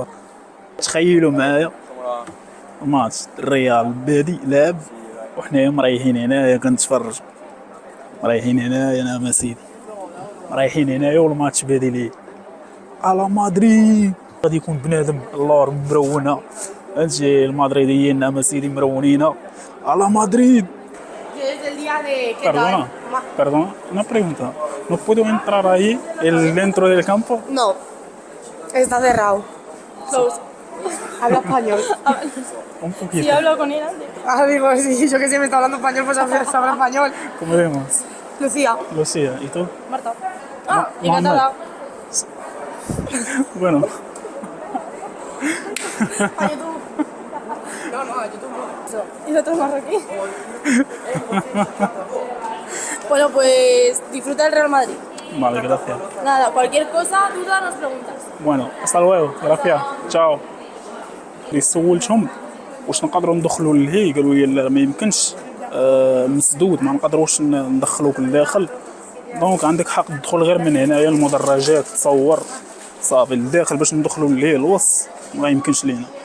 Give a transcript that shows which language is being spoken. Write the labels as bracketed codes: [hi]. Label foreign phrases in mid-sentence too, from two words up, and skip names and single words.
[ar] تخيلوا معايا ماتش الريال بادي لعب وحنايا مريحين هنايا كنتفرج، مريحين هنايا انا ما سيدي مريحين هنايا والماتش بادي ليه على مدريد. غادي يكون بنادم اللور مرونه، هادشي المدريديين اما سيدي مرونين على مدريد. [es] Perdona, una pregunta. ¿No puedo entrar ahí dentro del campo? No, está cerrado. Close. Habla español. Un poquito. Sí, hablo con él antes. Ah, digo, sí, yo que sé, me está hablando español, pues sabrá español. ¿Cómo vemos? Lucía. Lucía, ¿y tú? Marta. Mohamed. Bueno, A YouTube. No, a YouTube no. ¿Y el otro es marroquí? Bueno, pues disfruta del Real Madrid. vale, gracias. Nada, cualquier cosa, duda, nos preguntas. Bueno, hasta luego. Gracias. Chao. [ar] اللي سولتهم واش نقدروا ندخلوا لهي، قالوا لي لا ما يمكنش، مسدود ما نقدروش ندخلوك لداخل، دونك عندك حق تدخل غير من هنايا المدرجات تصور صافي لداخل، باش ندخلوا لهي الوسط ما يمكنش لينا.